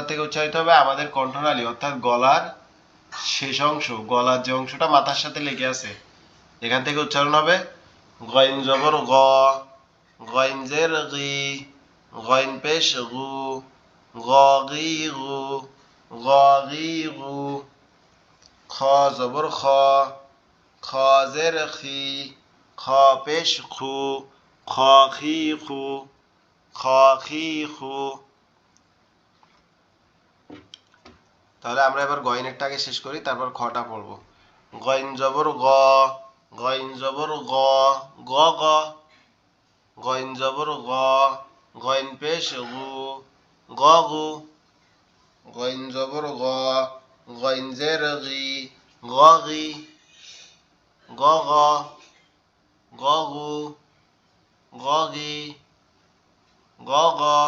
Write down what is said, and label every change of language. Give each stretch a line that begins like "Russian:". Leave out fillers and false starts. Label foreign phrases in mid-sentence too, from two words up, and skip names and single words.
Bangla: থেকে উচ্চারিত হবে আমাদের কণ্ঠনালী অর্থাৎ গলার শেষ অংশ গলার যে অংশটা মাথার সাথে লেগে আছে এখান থেকে উচ্চারণ হবে গইন জবর গ গইন জের গি গইন পেশ গু গগি গু গগি গু খ জবর খ খ জের খি খ পেশ খু খ খি খু খ খি খু তাহলে আমরা এবার গইনেরটা আগে শেষ করি তারপর খটা পড়বো গইন জবর গ গইন জবর গ গ গ গইন জবর গ গইন পেশ গু গ গু গইন জবর গ গইন জের গি গ গি গ গ গ গু গ গি গ গ